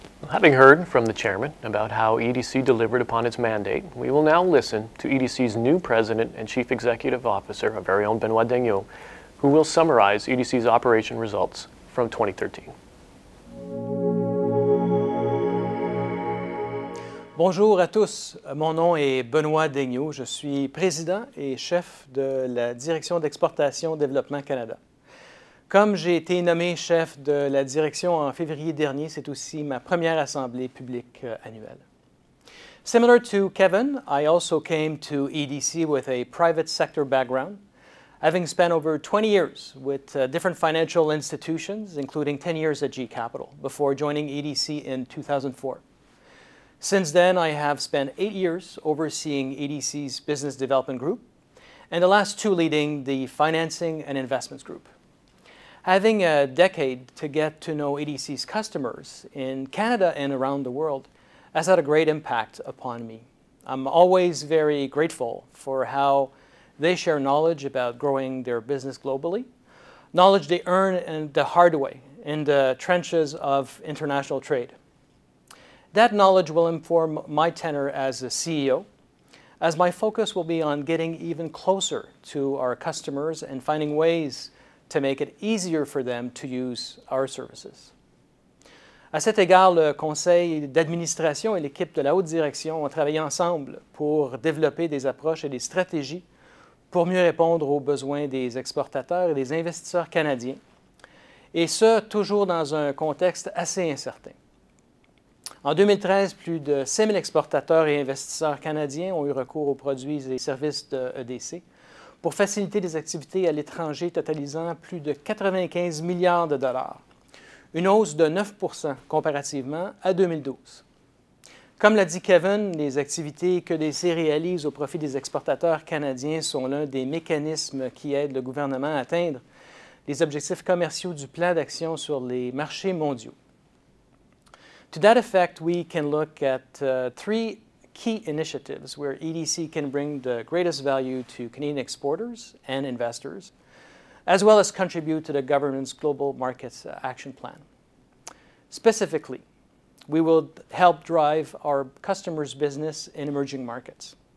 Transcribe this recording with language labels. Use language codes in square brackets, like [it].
[en] Having heard from the chairman about how EDC delivered upon its mandate, we will now listen to EDC's new president and chief executive officer, our very own Benoit Daignault, who will summarize EDC's operation results from 2013. [fr] Bonjour à tous, mon nom est Benoit Daignault, je suis président et chef de la direction d'Exportation Développement Canada. Comme j'ai été nommé chef de la direction en février dernier, c'est aussi ma première assemblée publique annuelle. [en] Similar to Kevin, I also came to EDC with a private sector background. having spent over 20 years with different financial institutions, including 10 years at G Capital, before joining EDC in 2004. Since then, I have spent 8 years overseeing EDC's business development group, and the last 2 leading the financing and investments group. Having a decade to get to know EDC's customers in Canada and around the world has had a great impact upon me. I'm always very grateful for how they share knowledge about growing their business globally, knowledge they earn in the hard way in the trenches of international trade. That knowledge will inform my tenure as a CEO, as my focus will be on getting even closer to our customers and finding ways to make it easier for them to use our services. [fr] À cet égard, le conseil d'administration et l'équipe de la haute direction ont travaillé ensemble pour développer des approches et des stratégies pour mieux répondre aux besoins des exportateurs et des investisseurs canadiens, et ce, toujours dans un contexte assez incertain. En 2013, plus de 6 000 exportateurs et investisseurs canadiens ont eu recours aux produits et services de EDC pour faciliter des activités à l'étranger totalisant plus de 95 milliards de dollars, une hausse de 9 % comparativement à 2012. Comme l'a dit Kevin, les activités que DC réalise au profit des exportateurs canadiens sont l'un des mécanismes qui aident le gouvernement à atteindre les objectifs commerciaux du plan d'action sur les marchés mondiaux. [en] To that effect, we can look at 3 key initiatives where EDC can bring the greatest value to Canadian exporters and investors, as well as contribute to the government's Global Markets Action Plan. Specifically, we will help drive our customers' business in emerging markets.